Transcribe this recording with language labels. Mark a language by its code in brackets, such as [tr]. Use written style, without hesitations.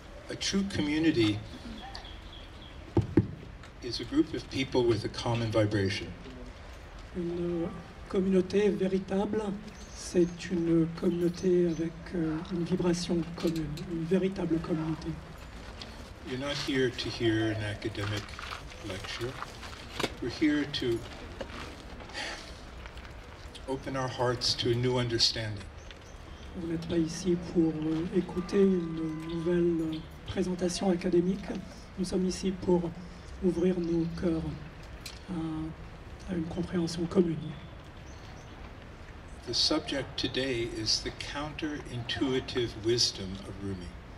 [en] A true community is a group of people with a common vibration. [fr] Une communauté véritable, c'est une communauté avec une vibration commune, une véritable communauté. [en] You're not here to hear an academic lecture. We're here to open our hearts to a new understanding. [fr] Vous n'êtes pas ici pour écouter une nouvelle présentation académique. Nous sommes ici pour ouvrir nos cœurs à une compréhension commune. [en] The subject today is the counterintuitive wisdom of Rûmî.